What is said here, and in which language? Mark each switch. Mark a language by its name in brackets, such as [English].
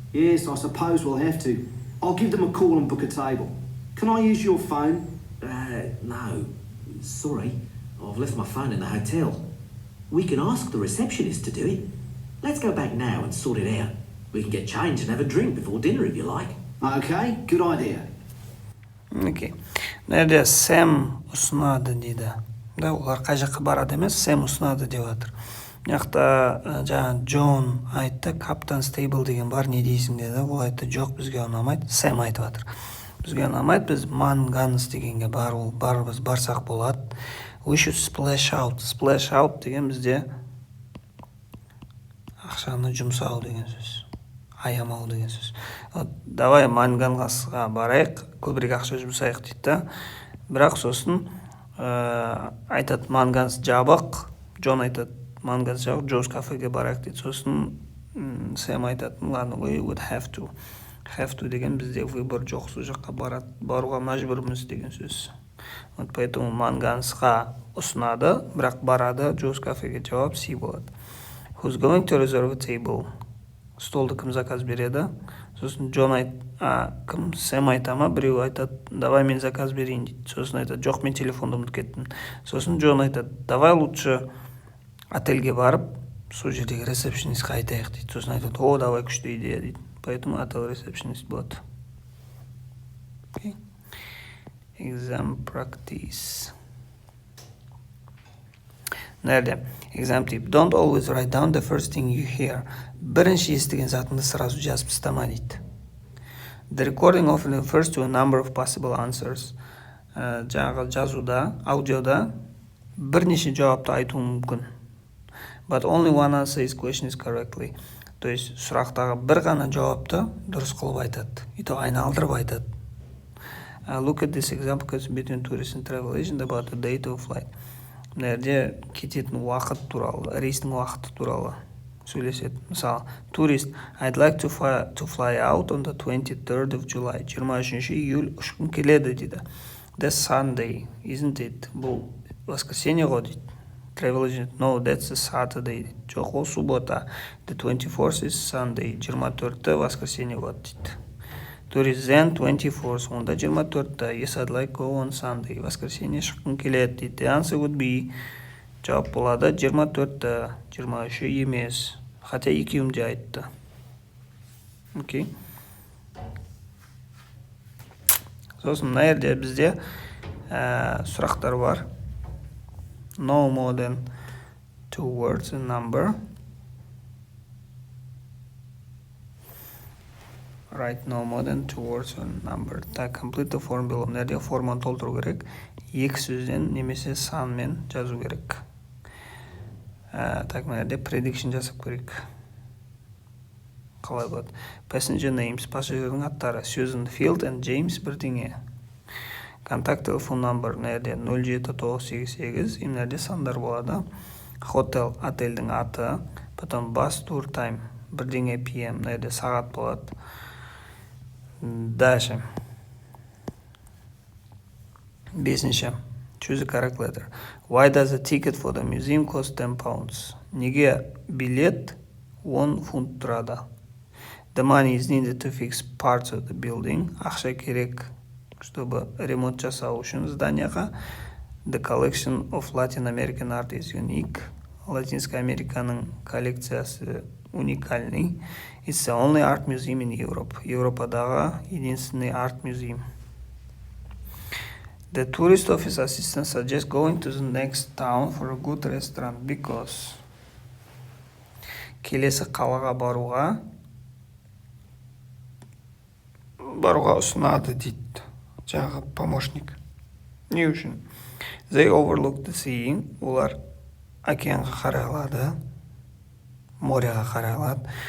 [English] Yes, I suppose we'll have to. I'll give them a call and book a table. Can I use your phone? No. Sorry. I've left my phone in the hotel. We can ask the receptionist to do it. Let's go back now and sort it out. We can get changed and have a drink before dinner if you like. Okay, good idea. Окей. [Kazakh] Мына жерде Сэм ұсынады дейді. [Russian] Да, [Kazakh] олар қай жаққа барады емес, Сэм ұсынады деп жатыр. Мына жақта жаңа Джон айтты, Каптан Стейбл деген бар, не дейсің деді. Ол айтты, жоқ, бізге ұнамайды. Сэм айтып жатыр. Бізге ұнамайды, біз Манганс дегенге барсақ болады. [English] We should splash out. Splash out [Kazakh] деген бізде ақшаны жұмсау деген сөз. Аямау деген сөз. [Russian] Давай [Kazakh] Манганғасқа барайық, көбірек ақша жұмсайық дейді. Бірақ сосын айтады Манганс жабық, Джон айтады Манганс жабық, Джоуз кафеге барайық дейді. Сосын Сэм айтады, [Russian] ладно, [English] we would have to. Have to [Kazakh] деген бізде [Russian] выбор [Kazakh] жоқ, сол жаққа баруға мәжбүрміз деген сөз. [Russian] Вот поэтому [Kazakh] Мангансқа ұсынады, бірақ барады, Джоуз кафеге жауап C болады. [English] Who's going to reserve a table? [Kazakh] Столды кім заказ береді? Сосын Джон кім? Сэм айта ма? Біреу айтады, [Russian] давай [Kazakh] мен заказ берейін дейді. Сосын айтады, жоқ, мен телефонды ұмытып кеттім. Сосын Джон айтады, [Russian] давай лучше [Kazakh] отельге барып, сол жердегі ресепшенистке айтайық дейді. Сосын айтады, о, [Russian] давай, [Kazakh] күшті идея дейді. [Russian] Поэтому [Kazakh] отель ресепшенист болады. [English] Okay. Exam practice. Nerede? Exam tip. Don't always write down the first thing you hear. [Kazakh] Бірінші естіген затыңды [Russian] сразу [Kazakh] жазып тастама дейді. [English] The recording often refers to a number of possible answers. [Kazakh] Жаңағы жазуда, аудиода бірнеше жауапты айтуы мүмкін. [English] But only one answer is questioned correctly. [Russian] То есть [Kazakh] сұрақтағы бір ғана жауапты дұрыс қылып айтады. [Russian] И то [Kazakh] айналдырып айтады. [English] Look at this example between tourist and travel agent about the date of flight. [Kazakh] Мына жерде кететін уақыт туралы, рейстің уақыты туралы сөйлеседі. Мысалы, [English] турист, I'd like to fly out on the 23rd of July. [Kazakh] 23 [Russian] июль [Kazakh] ұшқым келеді дейді. [English] That's Sunday, isn't it? [Kazakh] Бұл [Russian] воскресенье [Kazakh] ғой дейді. [English] Travel agent, no, that's a Saturday [Kazakh] дейді. Жоқ, ол [Russian] суббота. [English] The 24th is Sunday. [Kazakh] 24-ті [Russian] воскресенье [Kazakh] болады дейді. [English] Tourist, then 24th, [Kazakh] онда 24-ті. [English] Yes, I'd like go on Sunday. [Russian] Воскресенье [Kazakh] шыққым келеді дейді. [English] The answer would be, [Kazakh] жауап болады 24-ті, 23 емес. [Russian] Хотя [Kazakh] екеуім де айтты. Окей. Сосын мына жерде бізде сұрақтар бар. [English] No more than 2 words a number. Write no more than 2 words a number. [Russian] Так, [English] complete the form below. [Kazakh] Мына жерде форманы толтыру керек. 2 сөзден немесе санмен жазу керек. [Russian] Так, [Kazakh] мына жерде prediction жасап керек. Қалай болады? [English] Passenger names, [Kazakh] пассажирдің аттары. [English] Susan Field and James [Kazakh] бірдеңе. [Russian] Контакт телефон номер, [Kazakh] мына жерде 07988, [Russian] и [Kazakh] мына жерде сандар болады. [English] Hotel, [Kazakh] отельдің аты. [Russian] Потом [English] bus tour time, [Kazakh] бірдеңе PM, мына жерде сағат болады. [Russian] Дальше. [Kazakh] Бесінші. Choose a correct letter. [English] Why does a ticket for the museum cost 10 pounds? [Kazakh] Неге билет 10 фунт тұрады? [English] The money is needed to fix parts of the building. [Kazakh] Ақша керек, [Russian] чтобы ремонт [Kazakh] жасау үшін [Russian] зданияға. [English] The collection of Latin American art is unique. [Russian] Латинская Американың [Kazakh] коллекциясы [Russian] уникальный. [English] It's the only art museum in Europe. [Kazakh] Европадағы [Russian] единственный арт музей. [English] The tourist office assistant suggests going to the next town for a good restaurant because [Kazakh] келесі қалаға баруға ұсынады дейді жаңағы помощник. Не үшін? [English] They overlook the sea. [Kazakh] Олар океанға қарай алады, моряға қарай алады.